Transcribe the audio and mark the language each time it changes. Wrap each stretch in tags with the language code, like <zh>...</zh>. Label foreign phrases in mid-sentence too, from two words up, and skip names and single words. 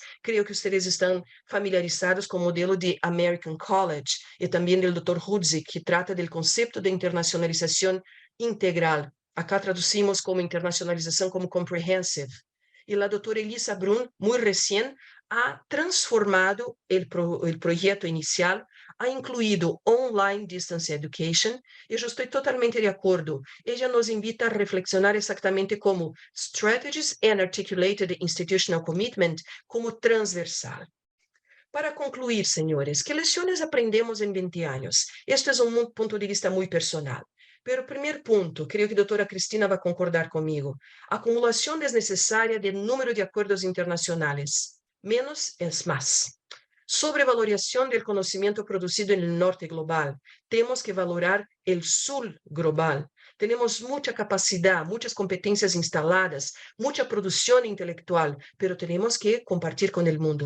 <es>Creo que ustedes están familiarizados con el modelo de American College y también del Dr. Hudzik, que trata del concepto de internacionalización integral. Acá traducimos como internacionalización como comprehensive. Y la doctora Elisa Brun, muy recién, ha transformado el proyecto inicial, ha incluído</es> <en>online distance education,</en> <es>y yo estoy totalmente de acuerdo. Ella nos invita a reflexionar exactamente como</es> <en>strategies and articulated institutional commitment</en> <es>como transversal. Para concluir, señores, ¿qué lecciones aprendemos en 20 años? Esto es un punto de vista muy personal. Pero primer punto, creo que</es> <pt>a doutora Cristina vai concordar comigo, acumulação desnecessária de número de acordos internacionais.</pt> <es>Menos es más. Sobrevaloración del conocimiento producido en el norte global. Tenemos que valorar el sur global. Tenemos mucha capacidad, muchas competencias instaladas, mucha producción intelectual, pero tenemos que compartir con el mundo.</es>